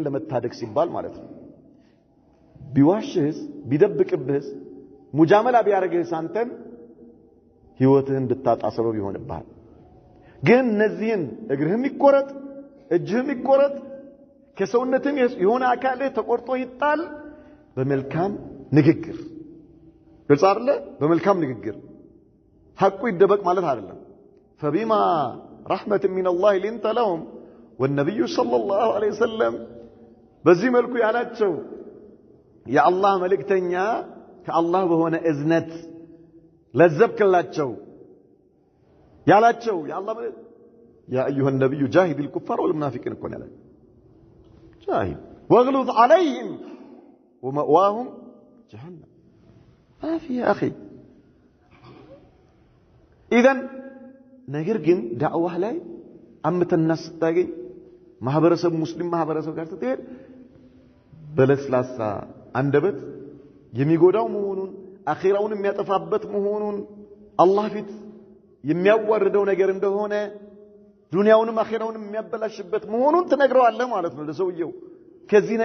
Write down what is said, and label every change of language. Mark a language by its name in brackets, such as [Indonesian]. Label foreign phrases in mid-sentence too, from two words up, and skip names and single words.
[Amharic] ለመታደግ ሲባል ማለት ነው ቢዋሽህስ ቢደብቅብህስ ሙጃመላ ቢያረግህስ አንተን ህይወትህን እንድታጣ ሰበብ ይሆንብሃል ግን እነዚህን እግርህም ይቆረጥ እጅህም ይቆረጥ ከሰውነትም የሆነ አካልህ ተቆርጦ ይጣል በመልካም ንግግር ግልጽ አይደለ በመልካም ንግግር ሐቁ ይደበቅ ማለት አይደለም [Arabic] فبما رحمة من الله لنت لهم والنبي صلى الله عليه وسلم [Amharic] በዚህ መልኩ ያላቸው የአላህ መልእክተኛ ከአላህ በሆነ እዝነት ለዘብከላቸው ያላቸው የአላህ [Arabic] يا أيها النبي جاهد الكفار والمنافقين كن ያለ جاهد واغلظ عليهم ومأواهم جهنم ما في يا أخي [Amharic] إذن ነገር ግን ዳዕዋህ ላይ አምተናስ ታገኝ ማህበረሰብ ሙስሊም ማህበረሰብ ጋር ስትሄድ በለስላሳ አንደበት የሚጎዳው መሆኑን አኺራውን የሚያጠፋበት መሆኑን አላህ ፊት የሚያዋርደው ነገር እንደሆነ ዱንያውንም አኺራውንም የሚያበላሽበት መሆኑን ትነግረዋለህ ማለት ነው ለሰውየው ከዚህ